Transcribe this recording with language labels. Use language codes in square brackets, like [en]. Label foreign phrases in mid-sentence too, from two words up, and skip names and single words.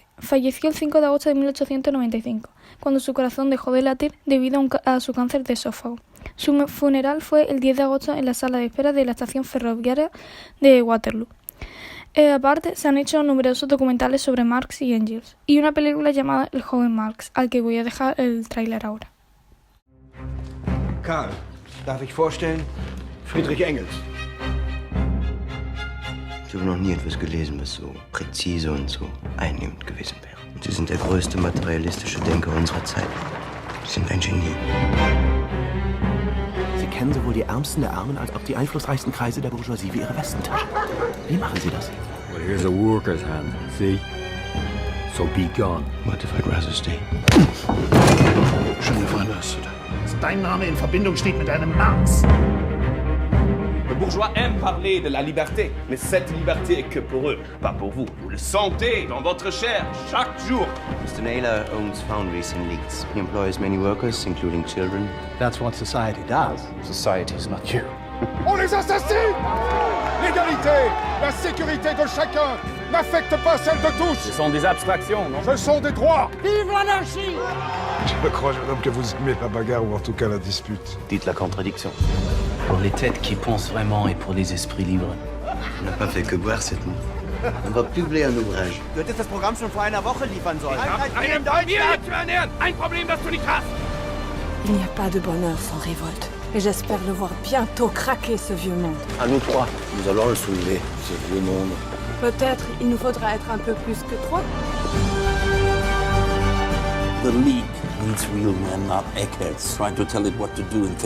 [es] Falleció el 5 de agosto de 1895, cuando su corazón dejó de latir debido a su cáncer de esófago. Su funeral fue el 10 de agosto en la sala de espera de la estación ferroviaria de Waterloo. Aparte, se han hecho numerosos documentales sobre Marx y Engels, y una película llamada El joven Marx, al que voy a dejar el tráiler ahora. [de] Karl, darf ich vorstellen? Friedrich Engels. Ich habe noch nie etwas gelesen, was so präzise und so einnehmend gewesen wäre. Und Sie sind der größte materialistische Denker unserer Zeit. Sie sind ein Genie. Sie kennen sowohl die Ärmsten der Armen als auch die einflussreichsten Kreise der Bourgeoisie wie Ihre Westentasche. Wie machen Sie das? [en] Well, here's a worker's hand, see? So be gone. What if I'd rather stay? [fr] Je ne vois pas cela. [de] Dass dein Name in Verbindung steht mit einem Marx. [fr] Le bourgeois aime parler de la liberté, mais cette liberté est que pour eux, pas pour vous. Vous le sentez dans votre chair chaque jour. [en] Mr. Naylor owns foundries in Leeds. He employs many workers, including children. That's what society does. Society is not you. [fr] On les assassine! L'égalité, la sécurité de chacun n'affecte pas celle de tous. Ce sont des abstractions, non? Ce sont des droits. Vive l'anarchie! Je crois, jeune homme, que vous aimez la bagarre ou en tout cas la dispute. Dites la contradiction. Pour les têtes qui pensent vraiment et pour les esprits libres. On n'a pas fait que boire cette nuit. On va publier un ouvrage. [de] Du hättest das Programm schon vor einer Woche liefern sollen. Einen Deutschen zu ernähren! Ein Problem, das du nicht hast! [fr] Il n'y a pas de bonheur sans révolte. Et j'espère le voir bientôt craquer, ce vieux monde. À nous trois, nous allons le soulever, ce vieux monde. Peut-être il nous faudra être un peu plus que trois. [en] The League needs real men, not eggheads, trying to tell it what to do and think.